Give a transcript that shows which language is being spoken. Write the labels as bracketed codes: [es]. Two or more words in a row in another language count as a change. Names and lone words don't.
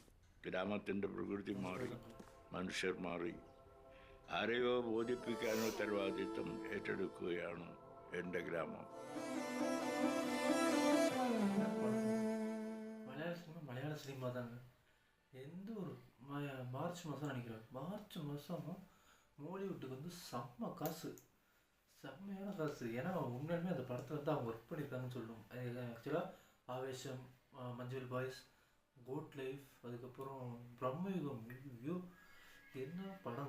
[ml] ഗ്രാമത്തിൻ്റെ പ്രകൃതി മാറി, മനുഷ്യർ മാറി. ആരെയോ ബോധിപ്പിക്കാനുള്ള ഉത്തരവാദിത്വം ഏറ്റെടുക്കുകയാണ് എൻ്റെ ഗ്രാമം. [ta] மலையாள சினிமா தாங்க. எந்த ஒரு மார்ச் மாதம் நினைக்கிறேன், மார்ச் மாதம் மோலிவுட்டுக்கு வந்து செம்மையான காசு. ஏன்னா உண்மையுமே அந்த படத்தை வந்து அவங்க ஒர்க் பண்ணியிருக்காங்கன்னு சொல்லணும். ஆக்சுவலாக ஆவேசம், மஞ்சுவல் பாய்ஸ், கோட் லைஃப், அதுக்கப்புறம் பிரம்மயுகம், வியூ, என்ன படம்.